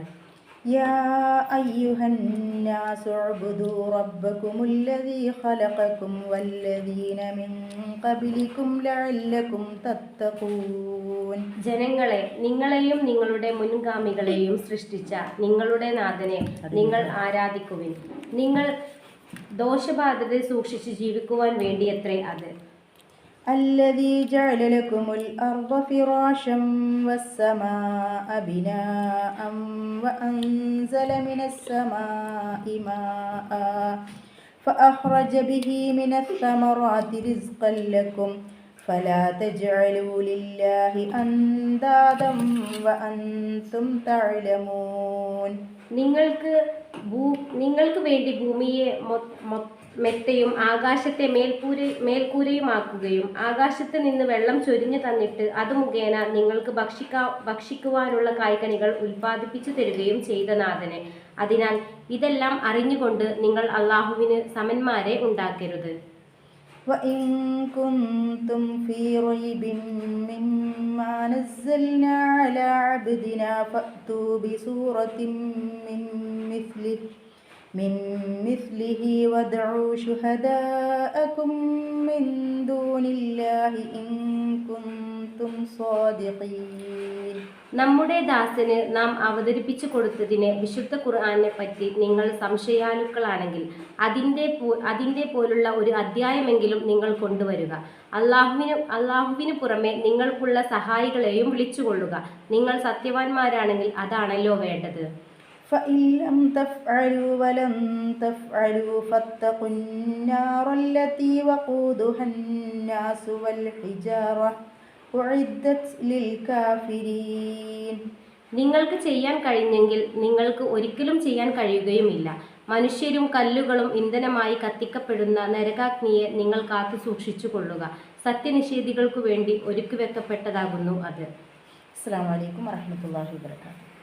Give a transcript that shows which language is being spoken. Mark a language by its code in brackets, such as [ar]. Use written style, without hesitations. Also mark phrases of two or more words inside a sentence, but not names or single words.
[ar] يا أيها الناس اعبدوا ربكم الذي خلقكم والذين من قبلكم لعلكم تتقون. [ml] ജനങ്ങളെ, നിങ്ങളെയും നിങ്ങളുടെ മുൻഗാമികളെയും സൃഷ്ടിച്ച നിങ്ങളുടെ നാഥനെ നിങ്ങൾ ആരാധിക്കുവിൻ. നിങ്ങൾ ദോഷബാധത സൂക്ഷിച്ച് ജീവിക്കുവാൻ വേണ്ടിയത്രേ അത്. [ar] الذي جعل لكم الأرض فراشا والسماء بناء وأنزل من السماء ماء فأخرج به من الثمرات رزقا لكم فلا تجعلوا لله أندادا وأنتم تعلمون. [ml] നിങ്ങൾക്ക് വേണ്ടി ഭൂമിയെ മെത്തയും ആകാശത്തെ മേൽക്കൂരയുമാക്കുകയും ആകാശത്ത് നിന്ന് വെള്ളം ചൊരിഞ്ഞു തന്നിട്ട് അത് മുഖേന നിങ്ങൾക്ക് ഭക്ഷിക്കുവാനുള്ള കായ്കനികൾ ഉൽപ്പാദിപ്പിച്ചു തരികയും ചെയ്ത നാഥനെ. അതിനാൽ ഇതെല്ലാം അറിഞ്ഞുകൊണ്ട് നിങ്ങൾ അള്ളാഹുവിന് സമന്മാരെ ഉണ്ടാക്കരുത്. [ar] وَإِن كُنتُمْ فِي رَيْبٍ مِّمَّا نَزَّلْنَا عَلَىٰ عَبْدِنَا فَأْتُوا بِسُورَةٍ من مثله وادعوا شهداءكم من دون الله إن كنتم كنتم صادقين. [ml] നമ്മുടെ ദാസന് നാം അവതരിപ്പിച്ചു കൊടുത്തതിന് വിശുദ്ധ ഖുർആനെ പറ്റി നിങ്ങൾ സംശയാലുക്കളാണെങ്കിൽ അതിൻ്റെ പോലുള്ള ഒരു അധ്യായമെങ്കിലും നിങ്ങൾ കൊണ്ടുവരിക. അള്ളാഹുവിന് പുറമെ നിങ്ങൾക്കുള്ള സഹായികളെയും വിളിച്ചുകൊള്ളുക. നിങ്ങൾ സത്യവാന്മാരാണെങ്കിൽ അതാണല്ലോ വേണ്ടത്. [ar] فإن لم تفعلوا ولن تفعلوا فاتقوا النار التي وقودها الناس والحجارة أعدت للكافرين. [ml] നിങ്ങൾക്ക് ചെയ്യാൻ കഴിഞ്ഞെങ്കിൽ നിങ്ങൾക്ക് ഒരിക്കലും ചെയ്യാൻ കഴിയുകയുമില്ല. മനുഷ്യരും കല്ലുകളും ഇന്ധനമായി കത്തിക്കപ്പെടുന്ന നരകാഗ്നിയെ നിങ്ങൾ കാത്തു സൂക്ഷിച്ചു കൊള്ളുക. സത്യനിഷേധികൾക്കു വേണ്ടി ഒരുക്കി വെക്കപ്പെട്ടതാകുന്നു അത്. [ar] السلام عليكم ورحمة الله وبركاته.